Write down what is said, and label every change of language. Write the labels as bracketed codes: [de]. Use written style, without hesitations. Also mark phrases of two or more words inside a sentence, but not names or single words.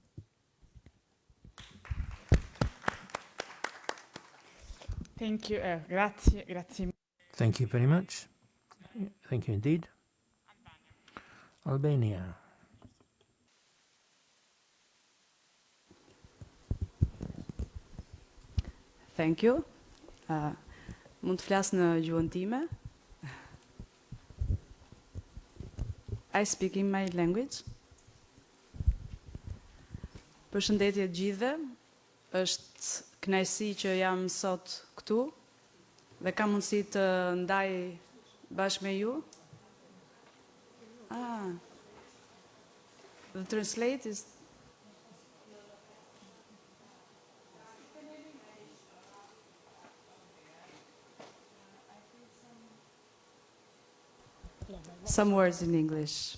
[en] Thank you. [it] Grazie. Grazie. [en] Thank you very much. Thank you indeed. Albania. Thank you. [sq] Mund të flas në gjuhën time. [en] I speak in my language. [sq] Përshëndetje të gjithëve. Është kënaqësi që jam sot këtu dhe kam mundësi të ndaj bashkë me ju. [en] The translate is some words in English.